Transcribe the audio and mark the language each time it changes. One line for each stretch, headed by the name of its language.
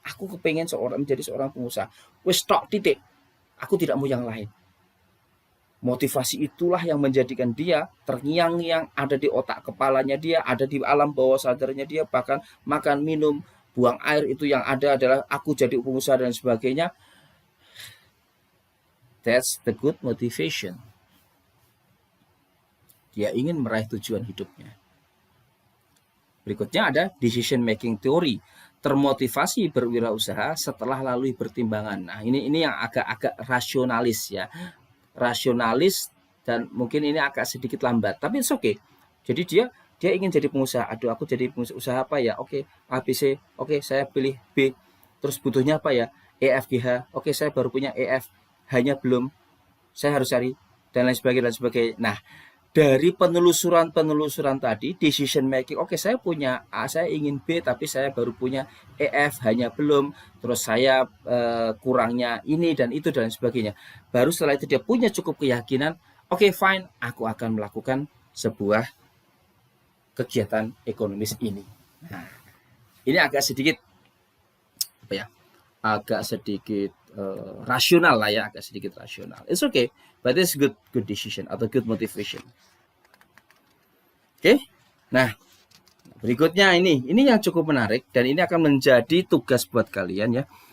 Indonesian: Aku kepengen menjadi seorang pengusaha.
Javanese: Wes tok titik.
Indonesian: Aku tidak mau yang lain. Motivasi itulah yang menjadikan dia terngiang-ngiang, ada di otak kepalanya dia, ada di alam bawah sadarnya dia, bahkan makan, minum, buang air itu yang ada adalah aku jadi pengusaha dan sebagainya.
English: That's the good motivation.
Indonesian: Dia ingin meraih tujuan hidupnya. Berikutnya ada decision making theory. Termotivasi berwirausaha setelah lalui pertimbangan. Nah, ini yang agak rasionalis ya. Rasionalis dan mungkin ini agak sedikit lambat, tapi
English: it's okay.
Indonesian: Jadi dia ingin jadi pengusaha. Aduh, aku jadi pengusaha apa ya? Oke, A B C. Oke, saya pilih B. Terus butuhnya apa ya? E F G H. Oke, saya baru punya E F. Hanya belum. Saya harus cari dan lain sebagainya dan sebagainya. Nah, dari penelusuran tadi, decision making, oke, saya punya A, saya ingin B, tapi saya baru punya EF, hanya belum, terus saya kurangnya ini dan itu dan sebagainya. Baru setelah itu dia punya cukup keyakinan, oke, fine, aku akan melakukan sebuah kegiatan ekonomis ini. Nah, ini agak sedikit apa ya? Agak sedikit rasional lah ya, agak sedikit rasional.
English: It's okay, but it's good decision
Indonesian: atau
English: good motivation.
Indonesian: Oke, nah berikutnya ini yang cukup menarik dan ini akan menjadi tugas buat kalian ya.